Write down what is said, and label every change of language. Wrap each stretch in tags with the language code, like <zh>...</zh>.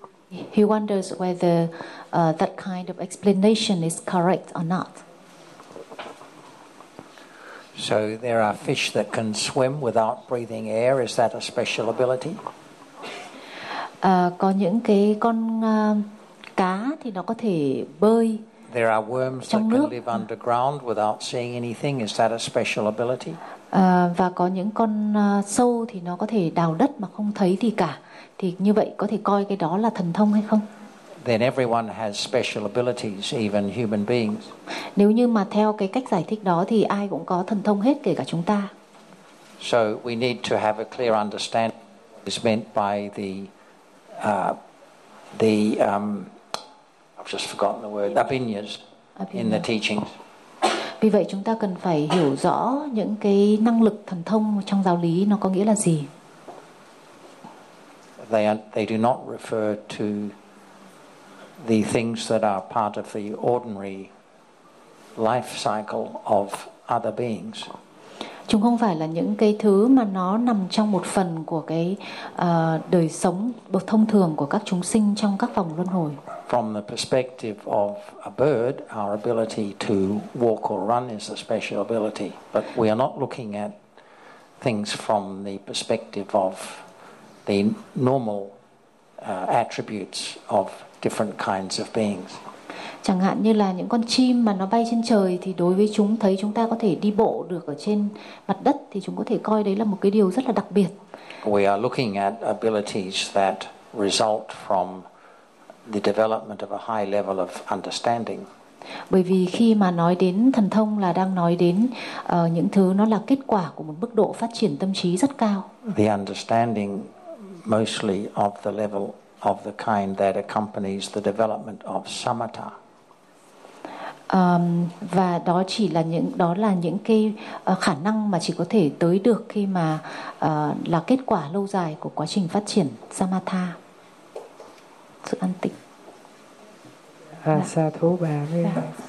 <en>He wonders whether that kind of explanation is correct or not. So there are fish that can swim without breathing air. Is that a special ability?</en> <vi>Có những cái con cá thì nó có thể bơi.</vi> <en>There are worms that can live underground without seeing anything. Is that a special ability?</en> <vi>Và có những con sâu thì nó có thể đào đất mà không thấy gì cả. Thì như vậy có thể coi cái đó là thần thông hay không?</vi> <en>Then everyone has special abilities, even human beings.</en> <vi>Nếu như mà theo cái cách giải thích đó thì ai cũng có thần thông hết, kể cả chúng ta.</vi> <en>So we need to have a clear understanding is meant by the I've just forgotten the word, abhinyas in the teachings.</en> <vi>Vì vậy chúng ta cần phải hiểu rõ những cái năng lực thần thông trong giáo lý nó có nghĩa là gì.</vi> <en>They do not refer to the things that are part of the ordinary life cycle of other beings.</en> <vi>Chúng không phải là những cái thứ mà nó nằm trong một phần của cái đời sống thông thường của các chúng sinh trong các vòng luân hồi.</vi> <en>From the perspective of a bird, our ability to walk or run is a special ability, but we are not looking at things from the perspective of the normal attributes of different kinds of beings.</en> <vi>Chẳng hạn như là những con chim mà nó bay trên trời thì đối với chúng thấy chúng ta có thể đi bộ được ở trên mặt đất thì chúng có thể coi đấy là một cái điều rất là đặc biệt.</vi> <en>We are looking at abilities that result from the development of a high level of understanding.</en> <vi>Bởi vì khi mà nói đến thần thông là đang nói đến những thứ nó là kết quả của một mức độ phát triển tâm trí rất cao.</vi> <en>The understanding mostly of the level of the kind that accompanies the development of samatha.</en> <vi>Và đó chỉ là những cái khả năng mà chỉ có thể tới được khi mà là kết quả lâu dài của quá trình phát triển samatha. Sự an tịnh. À, sa thú bà với dạ.</vi>